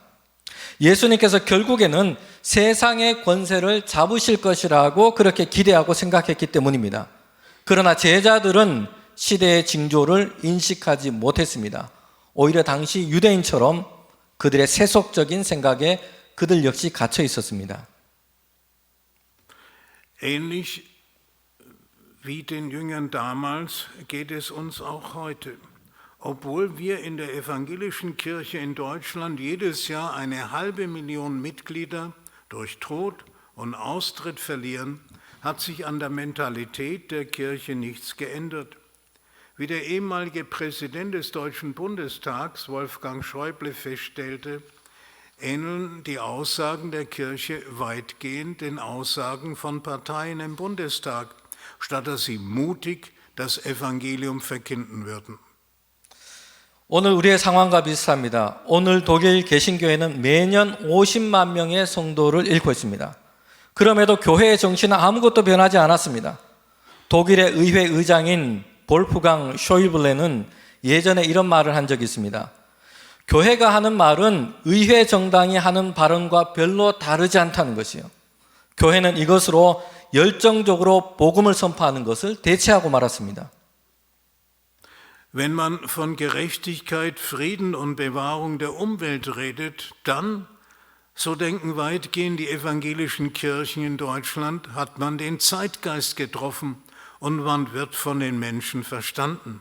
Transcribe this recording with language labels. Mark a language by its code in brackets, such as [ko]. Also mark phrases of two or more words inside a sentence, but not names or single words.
[ko] 예수님께서 결국에는 세상의 권세를 잡으실 것이라고 그렇게 기대하고 생각했기 때문입니다. 그러나 제자들은 시대의 징조를 인식하지 못했습니다. 오히려 당시 유대인처럼 그들의 세속적인 생각에 그들 역시 갇혀 있었습니다. [de] Ähnlich wie den Jüngern damals geht es uns auch heute. Obwohl wir in der evangelischen Kirche in Deutschland jedes Jahr 500.000 Mitglieder durch Tod und Austritt verlieren, hat sich an der Mentalität der Kirche nichts geändert. Wie der ehemalige Präsident des Deutschen Bundestags, Wolfgang Schäuble, feststellte, ähneln die Aussagen der Kirche weitgehend den Aussagen von Parteien im Bundestag, statt dass sie mutig das Evangelium verkünden würden. [ko] 오늘 우리의 상황과 비슷합니다. 오늘 독일 개신교회는 매년 50만 명의 성도를 잃고 있습니다. 그럼에도 교회의 정신은 아무것도 변하지 않았습니다. 독일의 의회 의장인 볼프강 쇼이블레는 예전에 이런 말을 한 적이 있습니다. 교회가 하는 말은 의회 정당이 하는 발언과 별로 다르지 않다는 것이요. 교회는 이것으로 열정적으로 복음을 선포하는 것을 대체하고 말았습니다. [de] Wenn man von Gerechtigkeit, Frieden und Bewahrung der Umwelt redet, dann, so denken weitgehend die evangelischen Kirchen in Deutschland, hat man den Zeitgeist getroffen und man wird von den Menschen verstanden.